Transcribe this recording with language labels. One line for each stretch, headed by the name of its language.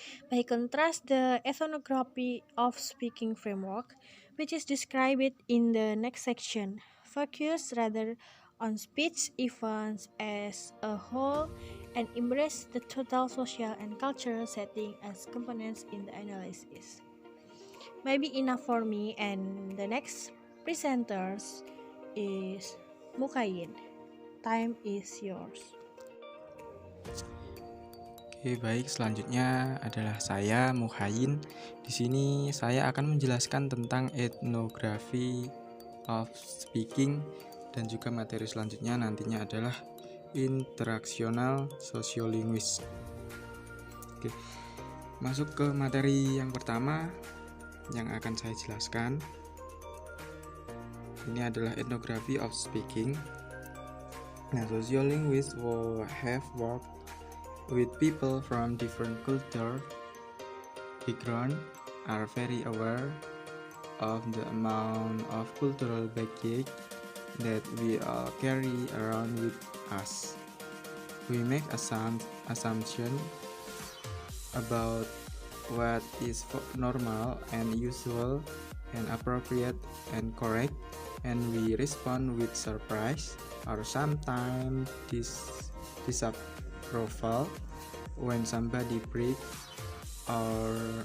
English: By contrast, the ethnography of speaking framework, which is described in the next section, focuses rather on speech events as a whole and embrace the total social and cultural setting as components in the analysis. Maybe enough for me, and the next presenters is Mukayin. Time is yours.
Indonesian: Oke, baik. Selanjutnya adalah saya, Muhayin. Di sini saya akan menjelaskan tentang etnografi
English: of speaking,
Indonesian: dan juga materi selanjutnya nantinya adalah interaksional sosiolinguis. Oke, masuk ke materi yang pertama yang akan saya jelaskan. Ini adalah etnografi of speaking.
English: Nah, sociolinguists will have worked with people from different culture background, are very aware of the amount of cultural baggage that we all carry around with us. We make assumption about what is normal and usual and appropriate and correct, and we respond with surprise or sometimes disapproval when somebody breaks our